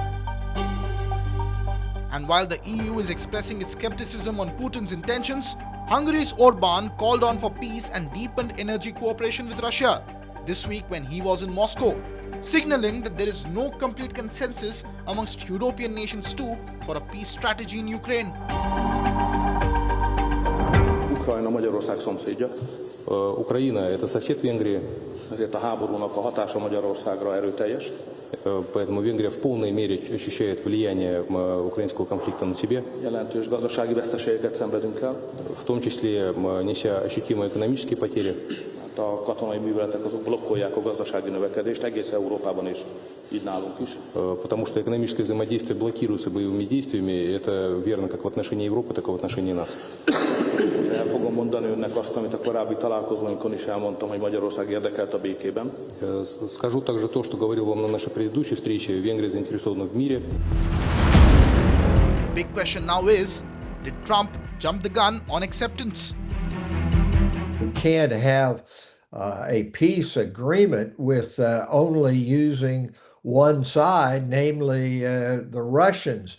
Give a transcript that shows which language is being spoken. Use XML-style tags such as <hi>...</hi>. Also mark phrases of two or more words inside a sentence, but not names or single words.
<en>And while the EU is expressing its skepticism on Putin's intentions, Hungary's Orban called on for peace and deepened energy cooperation with Russia this week when he was in Moscow, signaling that there is no complete consensus amongst European nations too for a peace strategy in Ukraine.</en> <hu>Ukrajna Magyarország szomszédja.</hu> <ru>Ukrajina – это сосед Венгрии,</ru> <hu>ezért a háborúnak a hatása Magyarországra erőteljes.</hu> <ru>Поэтому Венгрия в полной мере ощущает влияние украинского конфликта на себе.</ru> <hu>Jelentős gazdasági veszteségeket szenvedünk el.</hu> <ru>В том числе неся ощутимые экономические потери.</ru> <hu>A katonai műveletek azok blokkolják a gazdasági növekedést egész Európában és így nálunk is.</hu> <ru>Потому что экономическое взаимодействие блокируется боевыми действиями. Это верно как в отношении Европы, так и в отношении нас.</ru> <hu>El fogom mondani önnek azt, amit a korábbi találkozóinkon is elmondtam, hogy Magyarország érdekelt a békében.</hu> <ru>Скажу также то, что говорил вам на нашей предыдущей встрече. Венгрия заинтересована в мире.</ru> <en>The big question now is, did Trump jump the gun on acceptance? We can't have a peace agreement with only using one side, namely the Russians.</en>